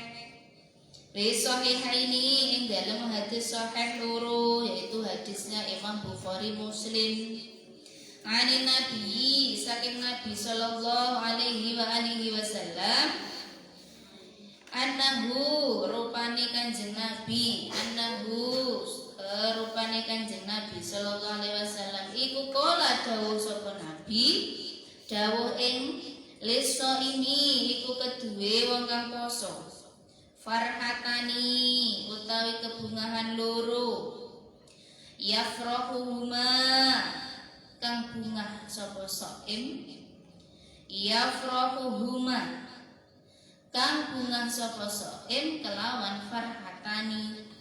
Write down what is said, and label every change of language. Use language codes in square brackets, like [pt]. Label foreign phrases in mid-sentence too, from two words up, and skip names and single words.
[ar] Fis sahihaini [jv] ing dalem hadis sahih loro [id] yaitu hadisnya [jv] Imam Bukhari Muslim. Ani Nabi saking Nabi [ar] sallallahu alaihi wa alihi wasallam annahu [jv] rupane kanjeng Nabi [ar] sallallahu alaihi wasallam [jv] iku kala dawuh sapa Nabi dawuh ing liso ini iku keduwe wong kang poso farhatani utawi kebungahan loro yafrahuhuma kang bungah sapa shaim yafrahuhuma kang bungah sapa shaim kelawan farhatani.